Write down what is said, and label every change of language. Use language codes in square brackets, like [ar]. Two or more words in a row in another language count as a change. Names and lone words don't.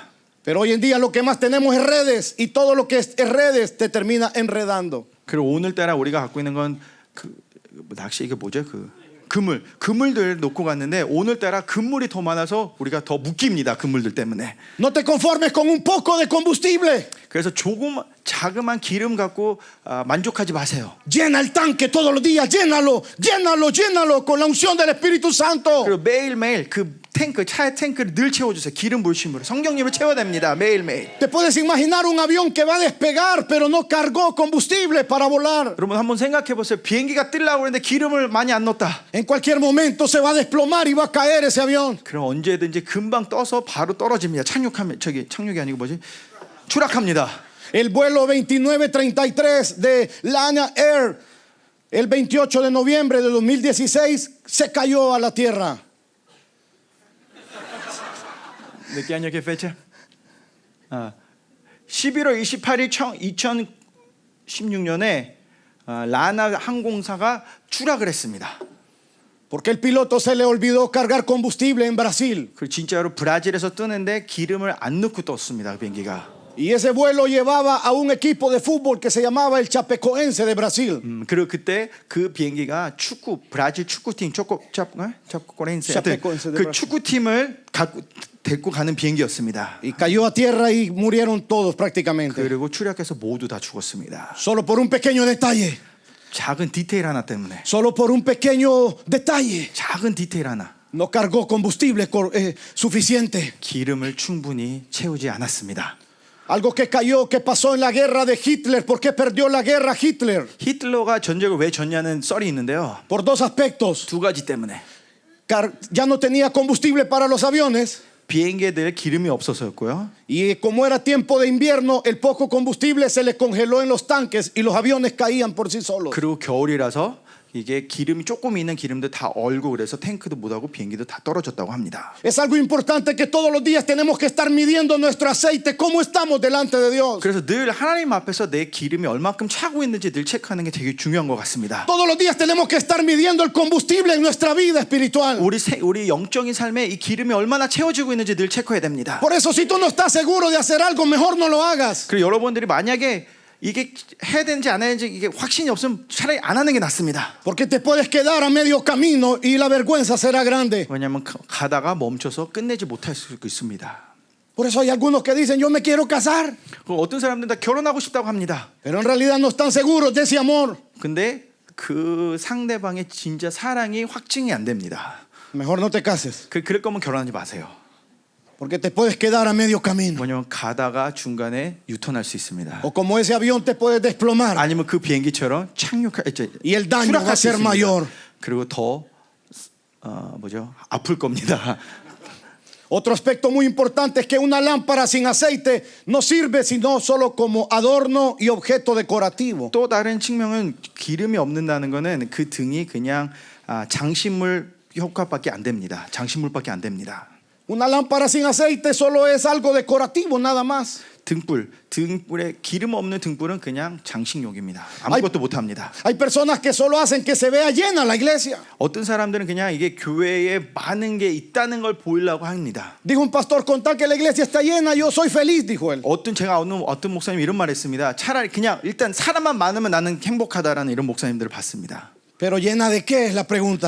[es] Pero hoy en día lo que más tenemos es redes y todo lo que es redes te termina enredando. [ko] 그리고 오늘따라 우리가 갖고 있는 건 낚시 이게 뭐죠? 그물들 놓고 갔는데 오늘따라 그물이 더 많아서 우리가 더 묶입니다. 그물들 때문에. [es] No te conformes con un poco de combustible. [ko] 그래서 자그만 기름 갖고 만족하지 마세요. [es] Llena el tanque todos los días, llénalo, llénalo, llénalo con la unción del Espíritu Santo. [ko] 그리고 매일매일 차의 탱크를 늘 채워주세요. 기름 부으심으로 성령님을 채워야 됩니다. 매일매일. [es] Te puedes imaginar un avión que va a despegar pero no cargó combustible para volar. [ko] 여러분 한번 생각해 보세요. 비행기가 뜨려고 하는데 기름을 많이 안 넣었다. [es] En cualquier momento se va a desplomar y va a caer ese avión. [ko] 그럼 언제든지 금방 떠서 바로 떨어집니다. 착륙이 아니고 추락합니다. [es] El vuelo 2933 de Lana Air el 28 de noviembre de 2016 se cayó a la tierra. ¿De qué año qué fecha? [ko] 11월 28일 2016년에 라나 항공사가 추락을 했습니다. [es] Porque el piloto se le olvidó cargar combustible en Brasil. [ko] 그 진짜로 브라질에서 뜨는데 기름을 안 넣고 떴습니다. 그 비행기가. [es] Y ese vuelo llevaba a un equipo de fútbol que se llamaba el Chapecoense de Brasil. [ko] 그리고 그때 그 비행기가 브라질 축구팀 차페코엔세 그 축구팀을 데리고 가는 비행기였습니다. [es] Y cayó a tierra y murieron todos prácticamente. [ko] 그리고 추락해서 모두 다 죽었습니다. [es] Solo por un pequeño detalle. [ko] 작은 디테일 하나 때문에. [es] Solo por un pequeño detalle. [ko] 작은 디테일 하나. [es] No cargó combustible suficiente. [ko] 기름을 충분히 채우지 않았습니다. [es] Algo que pasó en la guerra de Hitler. ¿Por qué perdió la guerra Hitler? [ko] 히틀러가 전쟁을 왜 졌냐는 썰이 있는데요. [es] Por dos aspectos. [ko] 두 가지 때문에. [es] Ya no tenía combustible para los aviones. [ko] 비행기들 기름이 없어서였고요. [es] Y como era tiempo de invierno, el poco combustible se le congeló en los tanques y los aviones caían por sí solos. [ko] 그리고 겨울이라서 이게 기름이 조금 있는 기름도 다 얼고 그래서 탱크도 못하고 비행기도 다 떨어졌다고 합니다. [es] Es algo importante que todos los días tenemos que estar midiendo nuestro aceite, cómo estamos delante de Dios. [ko] 그래서 늘 하나님 앞에서 내 기름이 얼마큼 차고 있는지 늘 체크하는 게 되게 중요한 것 같습니다. [es] Todos los días tenemos que estar midiendo el combustible en nuestra vida espiritual. [ko] 우리 영적인 삶에 이 기름이 얼마나 채워지고 있는지 늘 체크해야 됩니다. [es] Por eso si tú no estás seguro de hacer algo, mejor no lo hagas. [ko] 그리고 여러분들이 만약에 이게 해야 되는지 안 해야 되는지 이게 확신이 없으면 차라리 안 하는 게 낫습니다. [es] Porque te puedes quedar a medio camino y la vergüenza será grande. [ko] 왜냐하면 가다가 멈춰서 끝내지 못할 수 있습니다. [es] Por eso hay algunos que dicen, yo me quiero casar. [ko] 어떤 사람들은 다 결혼하고 싶다고 합니다. [es] Pero en realidad no están seguros de ese amor. [ko] 근데 그 상대방의 진짜 사랑이 확증이 안 됩니다. [es] Mejor no te cases. [ko] 그럴 거면 결혼하지 마세요. [es] Porque te puedes quedar a medio camino. [ko] 왜냐면 가다가 중간에 유턴할 수 있습니다. [es] O como ese avión te puedes desplomar. [ko] 아니면 그 비행기처럼 [es] Y el daño va a ser mayor. [ko] 그리고 더 아플 겁니다. [es] Otro aspecto muy importante es que una lámpara sin aceite no sirve sino solo como adorno y objeto decorativo. [ko] 또 다른 측면은 기름이 없는다는 거는 그 등이 그냥 장식물 효과밖에 안 됩니다. 장식물밖에 안 됩니다. [es] Una lámpara sin aceite solo es algo decorativo, nada más. [ko] 등불에 기름 없는 등불은 그냥 장식용입니다. 아무것도 못 합니다. [es] Hay personas que solo hacen que se vea llena la iglesia. [ko] 어떤 사람들은 그냥 이게 교회에 많은 게 있다는 걸 보이려고 합니다. [es] Dijo un pastor, con tal que la iglesia está llena, yo soy feliz, dijo él. [ko] 어떤 목사님 이런 말 했습니다. 차라리 그냥 일단 사람만 많으면 나는 행복하다라는 이런 목사님들을 봤습니다. [es] Pero llena de qué es la pregunta.